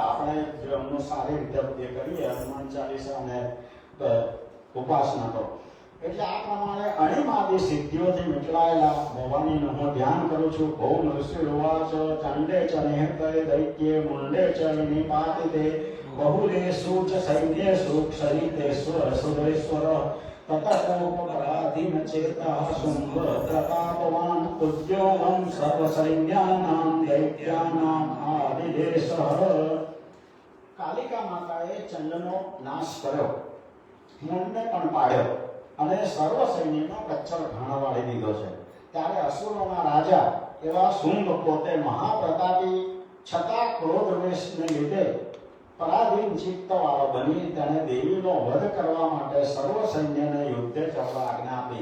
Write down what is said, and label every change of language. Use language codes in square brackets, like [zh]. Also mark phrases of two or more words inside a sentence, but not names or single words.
[gu] આપણે એમનું સારી રીતે કરીએ હનુમાન ચાલીસા અને ઉપાસના તો. એટલે આ પ્રમાણે અણિમાદી સિદ્ધિઓથી વીંટળાયેલા ભવાનીનું હું ધ્યાન કરું છું. [sa] ભૌમ ઋષિ ઉવાચ ચંડે ચ નિહતે દૈત્યે મુંડે ચ નિપાતિતે बहुलेषु च सैन्येषु क्षरितेश्वर सुरेश्वर ततोपराधीन चेतः शुंभ प्रतापवान् उद्योगं सर्वसैन्यानां दैत्यानां आदिदेशः. [gu] કાલિકા માતાએ ચંડનો નાશ કર્યો, મુંડને પણ પાડ્યો અને સર્વ સૈન્યનો કચ્છર ઘાણવાળી દીધો છે. ત્યારે અસુરોના રાજા એવા શુંભ પોતે મહાપ્રતાપી છતાં ક્રોધવેશને લીધે પરાધીન ચિત્તવાળો બની તેણે દેવીનો વધ કરવા માટે સર્વ સૈન્યને યુદ્ધે ચડવા આજ્ઞા આપી.